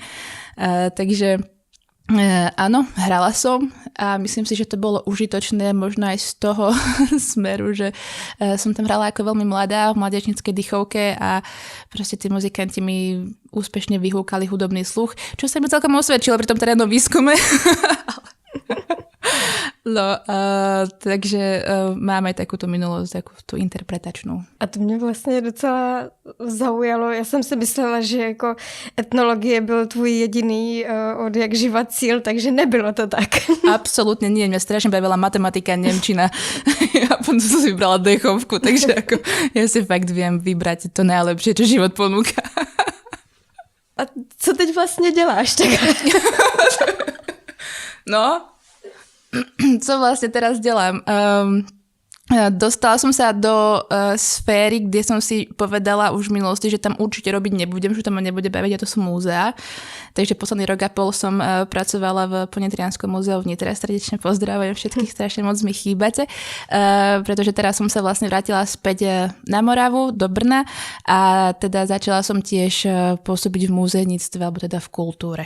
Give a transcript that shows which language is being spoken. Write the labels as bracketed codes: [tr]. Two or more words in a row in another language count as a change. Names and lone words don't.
[sk] Takže áno, hrala som a myslím si, že to bolo užitočné možno aj z toho smeru, že som tam hrala ako veľmi mladá v mládežníckej dechovke a proste tí muzikanti mi úspešne vyhúkali hudobný sluch, čo sa mi celkom osvedčilo pri tom terénnom výskume. No, takže mám aj takúto minulosť, takú tú interpretačnú. [cs] A to mě vlastně docela zaujalo. Já jsem si myslela, že jako etnologie byl tvůj jediný od jak živa cíl, takže nebylo to tak. [sk] Absolútne nie, mňa strašne bavila matematika, nemčina. Ja potom som si vybrala dechovku, takže ako ja si fakt viem vybrať to najlepšie, čo život ponúka. [cs] A co teď vlastně děláš? Tak? [sk] No, co vlastne teraz delám? Dostala som sa do sféry, kde som si povedala už v minulosti, že tam určite robiť nebudem, že tam ma nebude baviť, a to sú múzea. Takže posledný rok a pol som pracovala v Ponetrianskom múzeu v Nitre. Srdečne pozdravujem všetkých, strašne moc mi chýbate, pretože teraz som sa vlastne vrátila späť na Moravu, do Brna a teda začala som tiež pôsobiť v múzeníctve, alebo teda v kultúre.